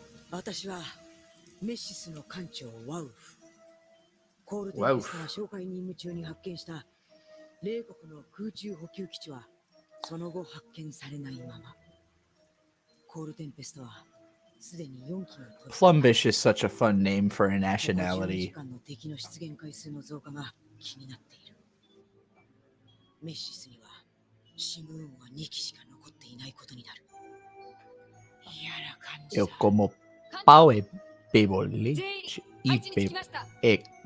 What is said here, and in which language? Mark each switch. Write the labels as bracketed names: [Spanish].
[Japanese] 私はメッシスの艦長ワウフ。コールテンペストが哨戒任務中に発見した冷国の空中補給基地はその後発見されないまま。コールテンペストはすでに4機の [English] Plumbish is such a fun name for a nationality. [Japanese] 時間の敵の出現回数の増加が気になっている。メッシスにはシムーンは2機しか残っていないことになる。嫌な感じだ。 Como pau e peboliche e e